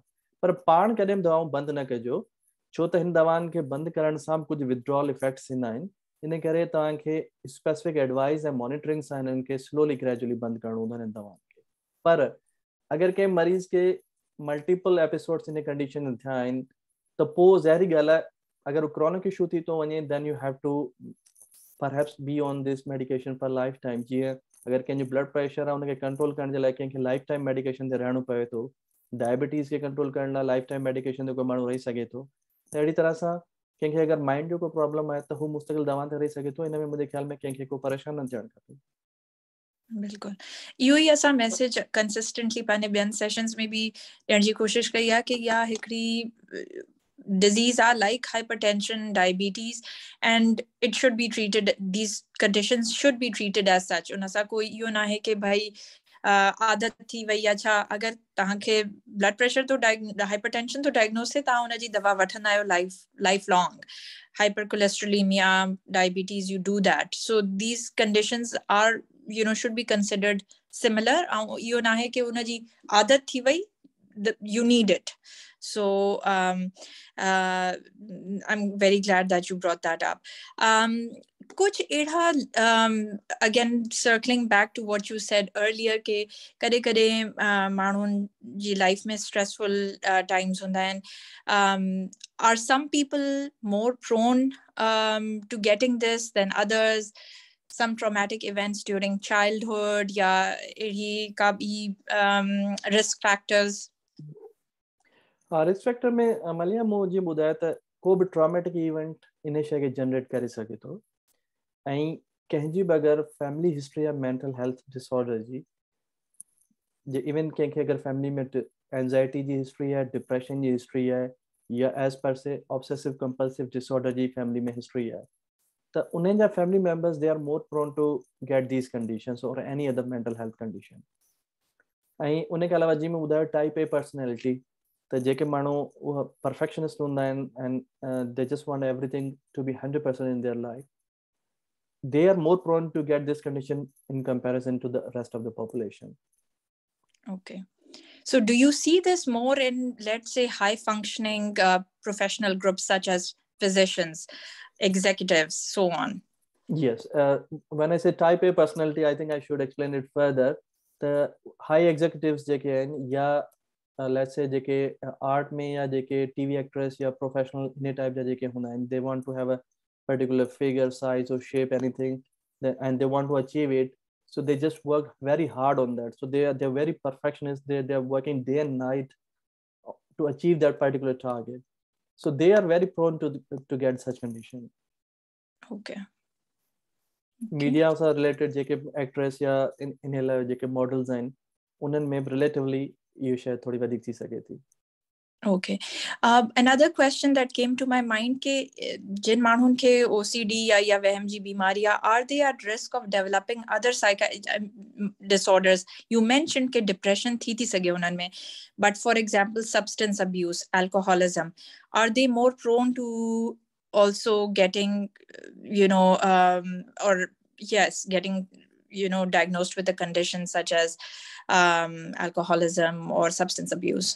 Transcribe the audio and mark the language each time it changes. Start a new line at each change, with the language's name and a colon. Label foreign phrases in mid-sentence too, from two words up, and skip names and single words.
Sindhi: पर पाण कॾहिं दवाऊं बंदि न कजो छो त हिन दवाउनि खे बंदि करण सां कुझु
English: withdrawal effects
Sindhi: ईंदा आहिनि. इन करे तव्हांखे
English: specific advice
Sindhi: ऐं मॉनिटरिंग सां हिननि खे
English: slowly gradually
Sindhi: बंदि करणो हूंदो आहे हिन दवाउनि खे. पर अगरि कंहिं मरीज़ खे
English: multiple episodes
Sindhi: इन कंडीशन में थिया आहिनि त पोइ ज़ाहिरी ॻाल्हि आहे अगरि हू
English: chronic issue
Sindhi: थी थो वञे
English: then you have to perhaps be on this medication for life time.
Sindhi: जीअं अगरि कंहिंजो
English: blood pressure
Sindhi: आहे उनखे कंट्रोल करण जे लाइ कंहिंखे
English: life time medication
Sindhi: ते रहणो पवे थो. डायबिटीज़ खे कंट्रोल करण लाइ
English: life time medication
Sindhi: ते कोई माण्हू रही सघे थो. अहिड़ी तरह सां कंहिंखे अगरि माइंड जो को प्रॉब्लम आहे त हू मुस्तक़िल दवा ते रही सघे थो. इन में मुंहिंजे ख़्याल में कंहिंखे को परेशान न थियणु खपे. बिल्कुल इहो ई असां
English: message consistently
Sindhi: पंहिंजे ॿियनि सेशंस में बि ॾियण जी कोशिशि कई आहे कि इहा हिकिड़ी
English: disease are like hypertension, diabetes, and it should be treated, these conditions should be treated as such.
Sindhi: उन सां कोई इहो न आहे कि भाई आदत थी वई आहे छा. अगरि तव्हांखे
English: blood pressure
Sindhi: तो हाइपरटेंशन तो डायग्नोस थिए, तव्हां हुनजी दवा वठंदा आहियो
English: life long. Hypercholesterolemia, diabetes, you do that. So these conditions are, should be considered similar.
Sindhi: इहो न आहे कि हुनजी आदत थी वई,
English: you need it. So I'm very glad that you brought that up.
Sindhi: कुछ एड़ा,
English: again circling back to what you said earlier
Sindhi: कि कॾहिं कॾहिं माण्हुनि जी लाइफ में
English: stressful times
Sindhi: हूंदा आहिनि.
English: Are some people more prone to getting this than others? Some traumatic events during childhood
Sindhi: या अहिड़ी का भी
English: risk factors? risk factor
Sindhi: में मलिया मूं जीअं ॿुधायो त को बि
English: traumatic event
Sindhi: इन शइ खे जनरेट करे सघे थो. ऐं कंहिंजी बि अगरि
English: family history
Sindhi: या
English: mental health disorder
Sindhi: जी, इवन कंहिंखे अगरि फैमिली में एंजाइटी जी हिस्ट्री आहे, डिप्रेशन जी हिस्ट्री आहे, या
English: as per se obsessive compulsive disorder
Sindhi: जी फैमिली में हिस्ट्री आहे, त उन्हनि जा
English: family members they are more prone to get these conditions or any other mental health condition.
Sindhi: ऐं उन खां अलावा जीअं मैं ॿुधायो
English: type A personality,
Sindhi: त जेके माण्हू उहा परफेक्शनिस्ट हूंदा आहिनि
English: and they just want everything to be 100% in their life, they are more prone to get this condition in comparison to the rest of the population. Okay. So do you see this more in, let's say, high functioning professional groups such as physicians, executives, so on? Yes. When I say type A personality, I think I should explain it further. The high executives
Sindhi: जेके आहिनि, या
English: let's say
Sindhi: जेके art में या जेके
English: TV actress
Sindhi: या professional इन type जा जेके हूंदा आहिनि,
English: they want to have a particular figure, size or shape, anything, and they want to achieve it. So they just work very hard on that. So they're very perfectionist. They're working day and night to achieve that particular target. So they are very prone to get such condition. Okay.
Sindhi: Media से related जेके actress या इन लाइ जेके models आहिनि, उन्हनि में relatively ये शायद थोड़ी वधीक थी सके थी.
English: Okay. Another question that came to my mind
Sindhi: कि जिन माण्हुनि खे OCD या वहम जी बीमारी आहे,
English: are they at risk of developing other disorders? You mentioned
Sindhi: कि depression थी सके उन्हनि में,
English: but for example substance abuse, alcoholism, are they more prone to also getting getting diagnosed with a condition such as alcoholism or substance abuse?